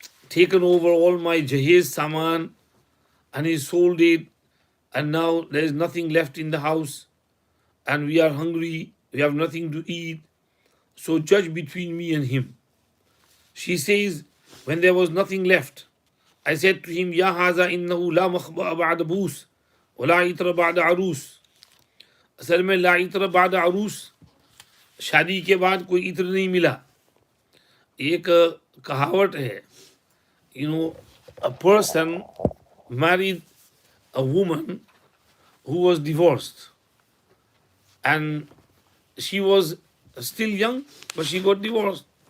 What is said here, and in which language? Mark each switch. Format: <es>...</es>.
<en>taken over all my jahiz saman and he sold it, and now there is nothing left in the house and we are hungry, we have nothing to eat, so judge between me and him. She says, when there was nothing left, I said to him,</en> <ar>Ya haza innahu la makhba'a ba'da boos wa la itra ba'da arus.</ar> <hi>असल में</hi> <ar>ला इत्र बाद अरूस,</ar> <hi>शादी के बाद कोई इत्र नहीं मिला. एक कहावत है,</hi> <en>a person married a woman who was divorced and she was still young, but she got divorced.</en>